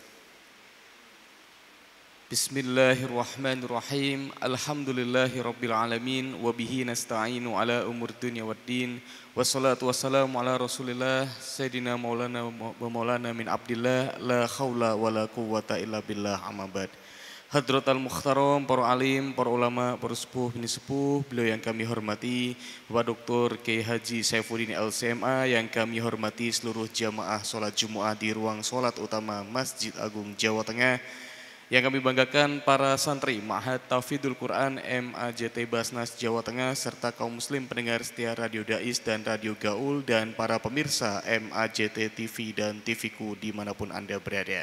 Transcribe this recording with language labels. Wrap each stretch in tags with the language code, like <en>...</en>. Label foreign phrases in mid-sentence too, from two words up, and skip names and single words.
<ar>بسم الله الرحمن الرحيم. الحمد لله رب العالمين وبه نستعين على أمور الدنيا والدين. والصلاة والسلام على رسول الله سيدنا مولانا ومولانا من عبد الله لا حول ولا قوة إلا بالله أما بعد. حضرة المحترم,</ar> <id>para alim, para ulama, para</id> <jv>sepuh, bini sepuh,</jv> <id>beliau yang kami hormati, Bapak Dr. Kiai Haji Saifuddin LCMA yang kami hormati seluruh jamaah sholat Jumat di ruang sholat utama Masjid Agung Jawa Tengah. Yang kami banggakan para santri Ma'had Tahfidzul Quran MAJT Basnas Jawa Tengah serta kaum muslim pendengar setia Radio Dais dan Radio Gaul dan para pemirsa MAJT TV dan TVku dimanapun Anda berada.</id>